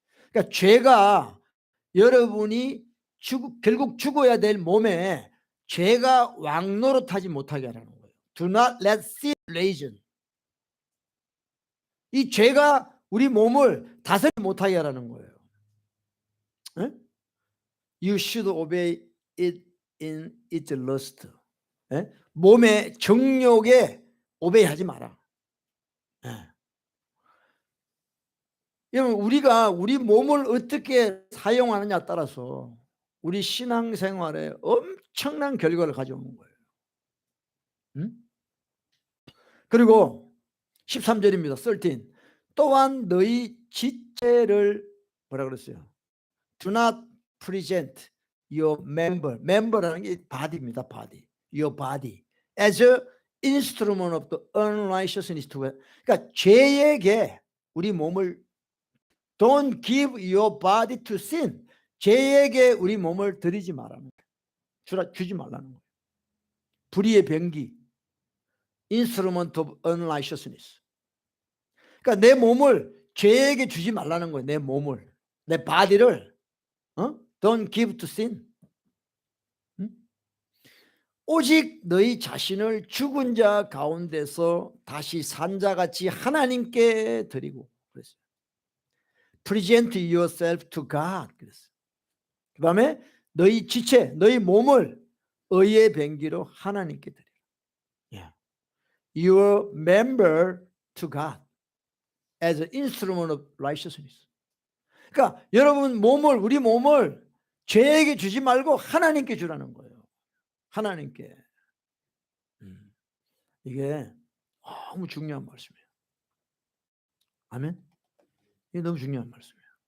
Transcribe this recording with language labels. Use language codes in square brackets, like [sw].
[ko] 그러니까 죄가 여러분이 결국 죽어야 될 몸에 죄가 왕노릇하지 못하게 하라는 거예요. [en] Do not let sin reign. [ko] 이 죄가 우리 몸을 다스리지 못하게 하라는 거예요. 에? [en] You should obey it in its lust. 에? [ko] 몸의 정욕에 오베이하지 마라. 우리가 우리 몸을 어떻게 사용하느냐에 따라서 우리 신앙생활에 엄청난 결과를 가져오는 거예요. 응? 그리고 13절입니다. 13. 또한 너희 지체를 뭐라 그랬어요? [en] Do not present your member라는 게 body입니다. body. Your body as a instrument of the unrighteousness to God. [ko] 그러니까 죄에게 우리 몸을 [en] Don't give your body to sin. [ko] 죄에게 우리 몸을 드리지 말라는 거예요. 주지 말라는 거예요. 불의의 병기. [en] Instrument of unrighteousness. [ko] 그러니까 내 몸을 죄에게 주지 말라는 거예요. 내 몸을. 내 body를. [en] Don't give to sin. [ko] 오직 너희 자신을 죽은 자 가운데서 다시 산 자같이 하나님께 드리고 그랬어요. [en] Present yourself to God. [ko] 그랬어요. 그 다음에 너희 지체, 너희 몸을 의의 병기로 하나님께 드리라. [en] Yeah. Your member to God as an instrument of righteousness. [ko] 그러니까 여러분 몸을, 우리 몸을 죄에게 주지 말고 하나님께 주라는 거예요. 하나님께. 이게 너무 중요한 말씀이에요. 아멘. 이게 너무 중요한 말씀이에요.